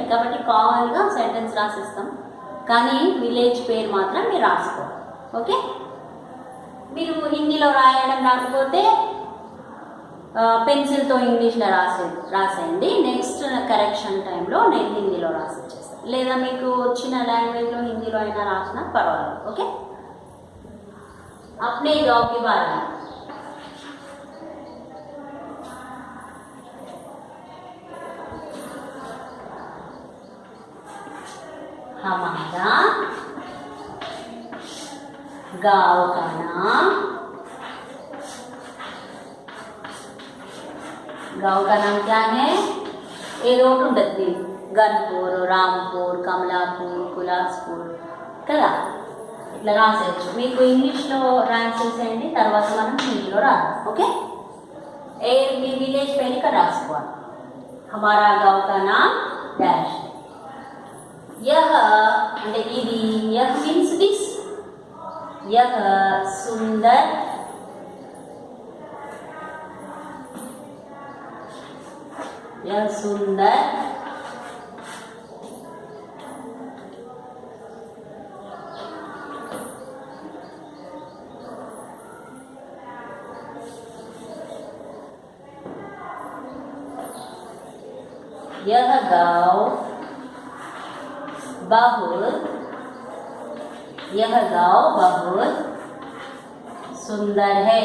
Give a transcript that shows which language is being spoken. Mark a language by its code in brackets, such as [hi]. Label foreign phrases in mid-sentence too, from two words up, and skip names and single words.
[te] కాబట్టి కామన్గా సెంటెన్స్ రాసిస్తాం, కానీ విలేజ్ పేరు మాత్రం మీరు రాసుకోవాలి। ఓకే, మీరు హిందీలో రాయడం రాకపోతే పెన్సిల్తో ఇంగ్లీష్లో రాసేయండి। [en] next correction time [te] నేను హిందీలో రాసి ఇచ్చేస్తాను, లేదా మీకు వచ్చిన లాంగ్వేజ్లో హిందీలో అయినా రాసినా పర్వాలేదు। ఓకే, [hi] अपने गांव के बारे में हमारा गांव का नाम, गांव का नाम क्या है? [te] ఏదో ఒకటి ఉంటుంది, గన్పూర్, రాంపూర్, కమలాపూర్, కులాస్పూర్ కదా, ఇట్లా రాసేయచ్చు। మీకు ఇంగ్లీష్లో రాసేసేయండి, తర్వాత మనం హిందీలో రాద్దాం। ఓకే, మీ విలేజ్ పేరు ఇక్కడ రాసుకోవాలి। [hi] हमारा गांव का नाम डैश है। [te] यह అంటే ఇది, [hi] यह [en] means this, [hi] यह सुंदर, यह सुंदर यह गांव बहुत, यह गांव बहुत सुंदर है।